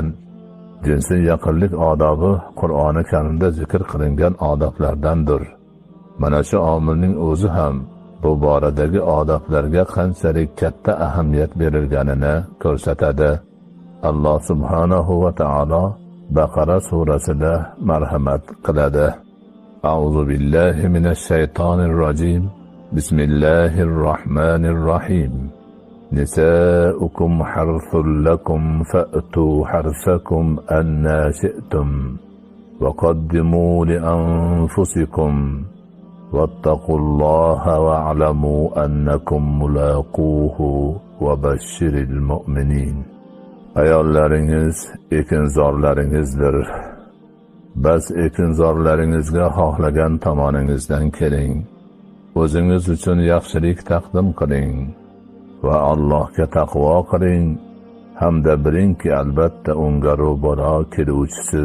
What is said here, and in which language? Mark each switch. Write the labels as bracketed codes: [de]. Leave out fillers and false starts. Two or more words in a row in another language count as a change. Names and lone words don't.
[uz] Jinsiy yaqinlik odobi Qur'oni Karimda zikr qilingan odoblardandir. Mana shu omilning o'zi ham bu boradagi odoblarga qanchalik katta ahamiyat berilganini ko'rsatadi. Alloh subhanahu va taolo Baqara surasida marhamat qiladi. [ar] أعوذ بالله من الشيطان الرجيم. بسم الله الرحمن الرحيم. نساؤكم حرث لكم فأتوا حرثكم أنى شئتم وقدموا لأنفسكم واتقوا الله واعلموا أنكم ملاقوه وبشر المؤمنين. [uz] Ayollaringiz ekinzorlaringizdir. Bas ekinzorlaringizga xohlagan tomoningizdan keling. O'zingiz uchun yaxshilik taqdim qiling. Va Allohga taqvo qiling, hamda bilingki albatta unga ro'baro keluvchisiz.